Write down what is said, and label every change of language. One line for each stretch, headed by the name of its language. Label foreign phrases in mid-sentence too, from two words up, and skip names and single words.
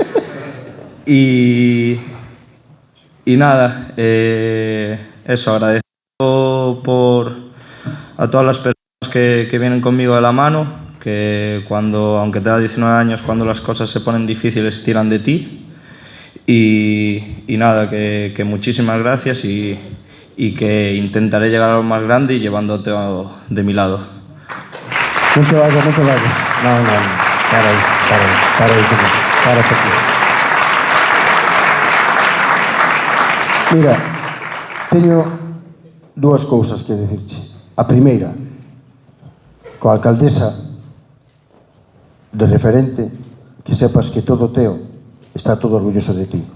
Spanish: Y eso, agradecido a todas las personas que vienen conmigo de la mano, que aunque tenga 19 años, cuando las cosas se ponen difíciles, tiran de ti. Que muchísimas gracias y que intentaré llegar a lo más grande y llevándote de mi lado. No te vayas. No. Para aquí.
Galician: Mira, teño 2 cousas que dicirche. A primeira, coa alcaldesa de referente, que sepas que todo Teo está todo orgulloso de ti.